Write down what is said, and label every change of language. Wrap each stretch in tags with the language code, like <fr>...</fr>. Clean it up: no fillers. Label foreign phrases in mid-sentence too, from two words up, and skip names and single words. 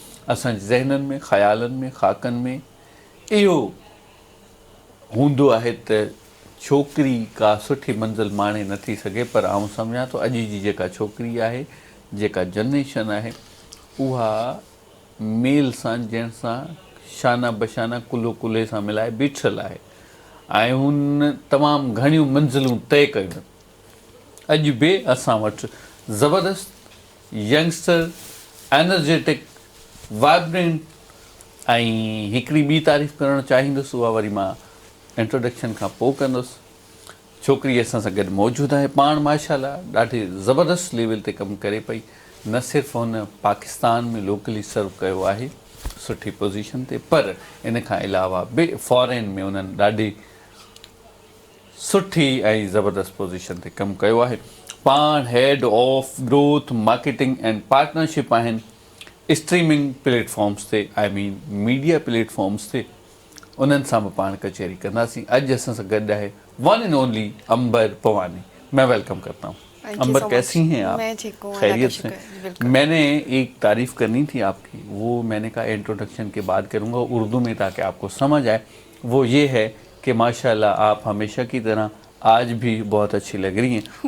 <sd>असांजे ज़हननि में, ख़्यालनि में, ख़ाकनि में इहो हूंदो आहे त छोकिरी का सुठी मंज़िल माणे नथी सघे, पर आउं सम्झां थो अॼु जी जेका छोकिरी आहे, जेका जनरेशन आहे, उहा मेल सां ॼण सां शाना बशाना कुल्हो कुल्हे सां मिलाए बीठल आहे ऐं हुन तमामु घणियूं मंज़िलूं तय कयूं। अॼु बि असां वटि ज़बरदस्त</sd> <en>youngster, energetic, vibrant</en> <sd>ऐं हिकिड़ी ॿी तारीफ़ करणु चाहींदुसि, उहा वरी मां इंट्रोडक्शन खां पोइ कंदुसि। छोकिरी असां सां गॾु मौजूदु आहे, पाण माशाल्लाह ॾाढी ज़बरदस्त लेवल ते कमु करे पई। न सिर्फ़ु हुन पाकिस्तान में</sd> <en>locally serve</en> <sd>कयो आहे सुठी पोज़ीशन ते, पर इन खां अलावा बि फॉरेन में उन्हनि ॾाढी सुठी ऐं ज़बरदस्त पोज़ीशन ते कमु कयो आहे। पाण</sd> <en>head of growth marketing and partnership</en> <sd>आहिनि</sd> <en>streaming platforms</en> <sd>ते,</sd> <en>I mean media platforms</en> <sd>ते। उन्हनि सां बि पाण कचहरी कंदासीं। अॼु असां सां गॾु आहे</sd> <en>one and only</en> <sd>अंबर पवानी।</sd> <ur>میں ویلکم کرتا ہوں۔ امبر، کیسی ہیں آپ? میں ٹھیک ہوں, خیریت سے? میں نے ایک تعریف کرنی تھی آپ کی، وہ میں نے کہا انٹروڈکشن کے بعد کروں گا اردو میں تاکہ آپ کو سمجھ آئے. وہ یہ ہے کہ ماشاءاللہ آپ ہمیشہ کی طرح آج بھی بہت اچھی لگ رہی ہیں.</ur>